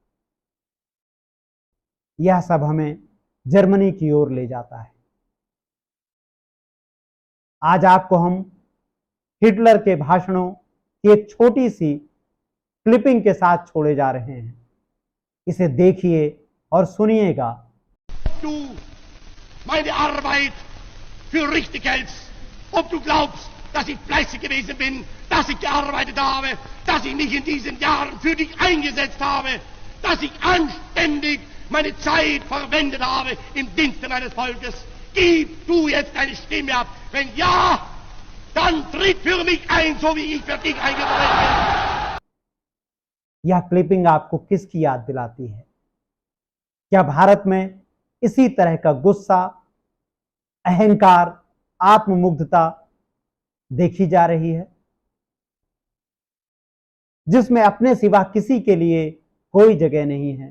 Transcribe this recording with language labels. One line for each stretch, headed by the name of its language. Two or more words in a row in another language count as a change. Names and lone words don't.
Hindi: यह सब हमें जर्मनी की ओर ले जाता है। आज आपको हम हिटलर के भाषणों की एक छोटी सी क्लिपिंग के साथ छोड़े जा रहे हैं। इसे देखिए और सुनिएगा।
German: Du meine Arbeit für richtig hältst, ob du glaubst, dass ich fleißig gewesen bin, dass ich gearbeitet habe, dass ich mich in diesen Jahren für dich eingesetzt habe, dass ich anständig meine Zeit verwendet habe im Dienste meines Volkes. Gib du jetzt deine Stimme ab. Wenn ja, dann tritt für mich ein, so wie ich für dich eingetreten bin.
Hindi: यह क्लिपिंग आपको किसकी याद दिलाती है? क्या भारत में इसी तरह का गुस्सा, अहंकार, आत्ममुग्धता देखी जा रही है? जिसमें अपने सिवा किसी के लिए कोई जगह नहीं है।